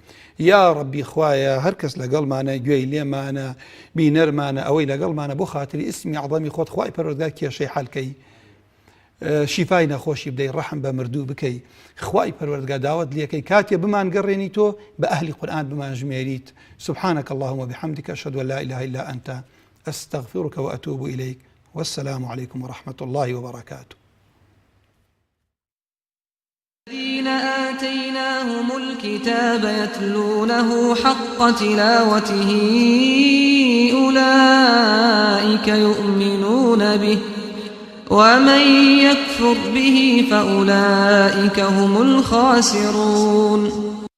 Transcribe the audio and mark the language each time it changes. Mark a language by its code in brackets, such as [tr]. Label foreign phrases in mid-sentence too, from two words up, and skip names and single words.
[ckb] یا ڕەبی خوایە هەر کەس لەگەڵمانە گوێی لێمانە بینەرمانە ئەوەی لەگەڵمانە بۆ خاتری ئیسمی عەظەمی خۆت خوای پەروەردگار کێشەی حەلکەی شیفای نەخۆشی بدەی ڕەحم بە مردوو بکەی. خوای پەروەردگار داوت لێکەی کاتێ بمان گەڕێنی تۆ بە ئەهلی قورئان بمان ژمێریت. [ar] سبحانك اللهم وبحمدك أشهد أن لا إله إلا أنت أستغفرك وأتوب إليك والسلام عليكم ورحمة الله وبركاته. الذين آتيناهم الكتاب يتلونه حق تلاوته أولئك يؤمنون به ومن يكفر به فأولئك هم الخاسرون.